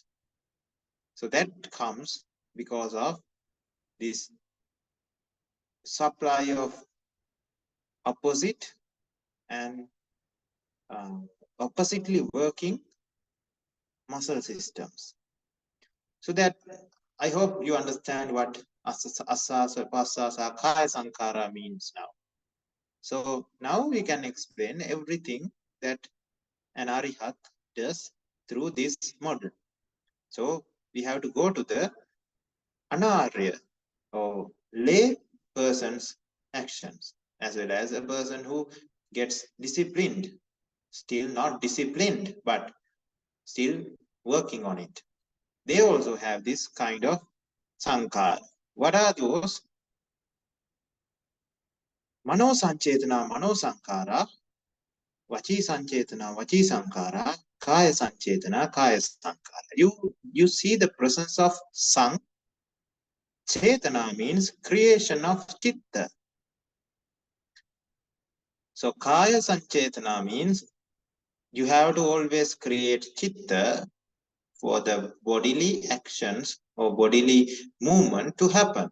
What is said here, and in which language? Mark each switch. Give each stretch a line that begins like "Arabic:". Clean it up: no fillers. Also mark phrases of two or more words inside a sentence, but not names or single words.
English: So that comes because of this supply of opposite and oppositely working muscle systems. So that I hope you understand what
Pali: asasa, pasasa, kaya sankara
English: means now. So now we can explain everything that an Arihat does through this model. So we have to go to the Anarya, or lay person's actions, as well as a person who gets disciplined, still not disciplined, but still working on it. They also have this kind of sankhara. What are those?
Pali: Mano sanchetana, mano sankhara, vachi sanchetana, vachi sankhara, kaya sanchetana, kaya sankhara.
English: You see the presence of sang. Chetana means creation of chitta. So
Pali: kaya sanchetana
English: means you have to always create chitta for the bodily actions or bodily movement to happen.